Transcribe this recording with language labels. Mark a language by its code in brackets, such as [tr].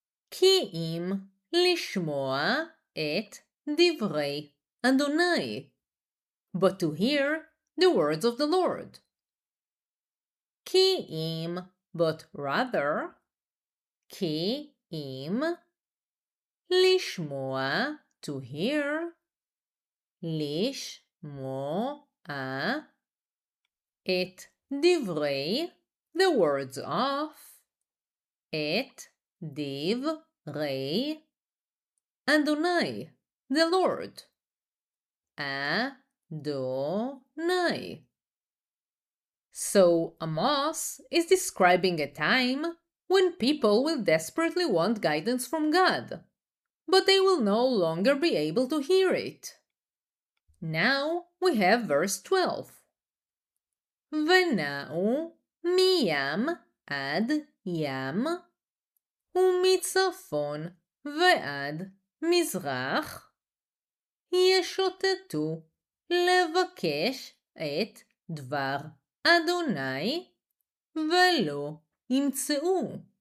[he] כי אם לשמוע את דברי אדוני. [en] But to hear the words of the Lord. [he] כי אם, [en] but rather. [he] כי אם לשמוע, [en] to hear. [he] לשמוע את divrei, [en] the words of, [he] et divrei, [en] Adonai, the Lord. [he] Adonai. [en] So Amos is describing a time when people will desperately want guidance from God, but they will no longer be able to hear it. Now we have verse 12. [he] Vena'u miyam ad yam ומצפון ועד מזרח ישוטטו לבקש את דבר אדוני ולא ימצאו.